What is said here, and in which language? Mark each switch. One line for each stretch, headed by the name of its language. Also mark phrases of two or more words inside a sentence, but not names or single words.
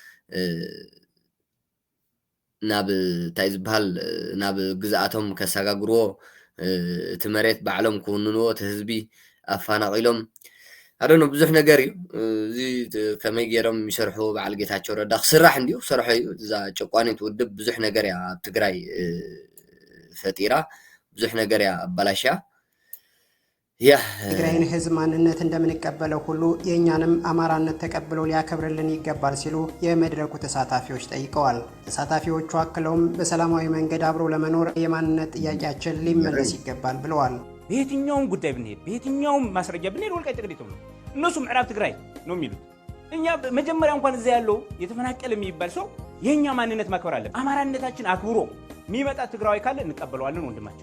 Tigrinya: ናብ እንታይ ዝበሃል ናብ ግዝኣቶም ከሰጋግርዎ እቲ መሬት ባዕሎም ክውንንዎ እቲ ህዝቢ ኣፋናቒሎም ኣደኖ ብዙሕ ነገር እዩ እዚ ከመይ ገይሮም ይሰርሑ በዓል ጌታቸው ረዳ ክስራሕ እንድዩ ክሰርሖ እዩ እዛ ጨቋኒት ውድብ ብዙሕ ነገር እያ ኣብ ትግራይ ፈጢራ ብዙሕ ነገር እያ ኣባላሽያ
Amharic: የትግራይን ህዝብ ማንነት እንደምንቀበለው ሁሉ የእኛንም አማራነት ተቀብሎ ሊያከብርልን ይገባል ሲሉ የመድረኩ ተሳታፊዎች ጠይቀዋል። ተሳታፊዎቹ አክለውም በሰላማዊ መንገድ አብሮ ለመኖር የማንነት ጥያቄያችን ሊመለስ ይገባል ብለዋል። በየትኛውም ጉዳይ ብንሄድ በየትኛውም ማስረጃ ብንሄድ ወልቃይት ጠገዴ ነው። እነሱ ምዕራብ ትግራይ ነው የሚሉት። እኛ መጀመሪያ እንኳን እዚያ ያለው የተፈናቀለ የሚባል ሰው የኛ ማንነት ማክበር አለበት። አማራነታችን አክብሮ የሚመጣ ትግራዊ ካለ እንቀበለዋለን። ወንድማችን